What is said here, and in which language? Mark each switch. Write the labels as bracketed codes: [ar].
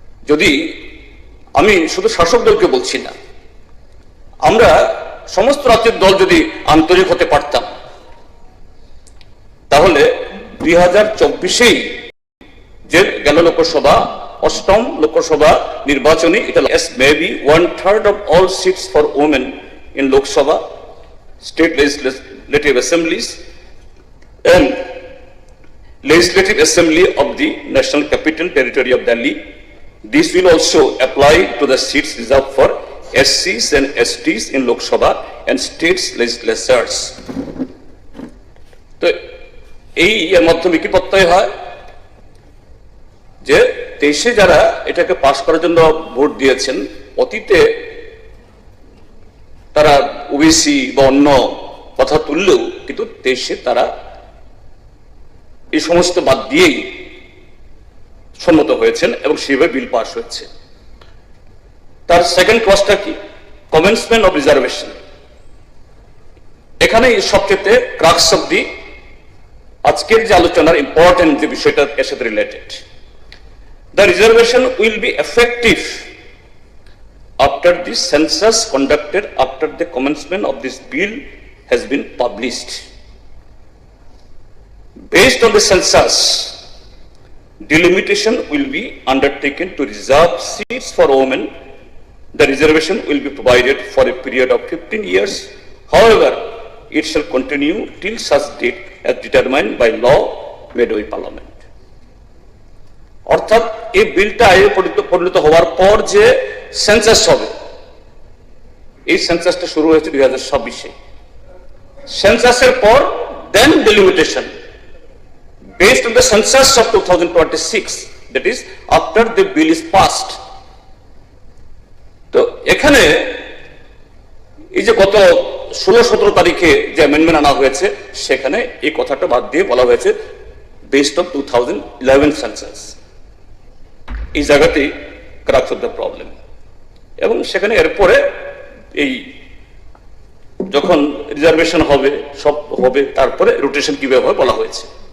[bn] যদি আমি শুধু শাসক দলকে বলছি না, আমরা সমস্ত রাজ্যের দল যদি আন্তরিক হতে পারতাম, তাহলে 2024-এই যে গেল লোকসভা, 8ম লোকসভা নির্বাচনী, এটা maybe [en] 1/3 of all seats for women in Lok Sabha, state legislative assemblies and legislative assembly of the national capital territory of Delhi. This will also apply to the seats reserved for SCs and STs in Lok Sabha and states legislatures. [bn] তো এই এর মাধ্যমে কি প্রত্যয় হয় যে 23-এ যারা এটাকে পাস করার জন্য ভোট দিয়েছেন, অতীতে তারা ওবিসি বা অন্য কথা তুললেও কিন্তু 23-এ তারা এই সমস্ত বাদ দিয়েই সম্মত হয়েছেন এবং সেভাবে বিল পাস হয়েছে। তার সেকেন্ড ক্লজটা কি? Commencement of reservation. এখানে সবচেয়ে ক্রাক্স অফ দি আজকের যে আলোচনার ইম্পর্টেন্ট যে বিষয়টা এর সাথে related. [en] The reservation will be effective after the census conducted after the commencement of this bill has been published. Based on the census, delimitation will be undertaken to reserve seats for women. The reservation will be provided for a period of 15 years. However, it shall continue till such date as determined by law made by Parliament. [bn] অর্থাৎ এই বিলটা আইনে পরিণত হওয়ার পর যে census হবে, এই সেন্সাসটা শুরু হয়েছে 2026-এ। সেন্সাসের পর [en] Then delimitation based on the census of 2026, that is after the bill is passed. তো [bn] এখানে এই যে গত 16-17 তারিখে যে অ্যামেন্ডমেন্ট আনা হয়েছে, সেখানে এই কথাটা বাদ দিয়ে বলা হয়েছে বেসড অন 2011 সেন্সাস। এই জায়গাতেই ক্রাক্স অফ দ্য প্রবলেম। এবং সেখানে এরপরে এই যখন রিজার্ভেশন হবে, সব হবে, তারপরে রোটেশন কিভাবে হবে বলা হয়েছে।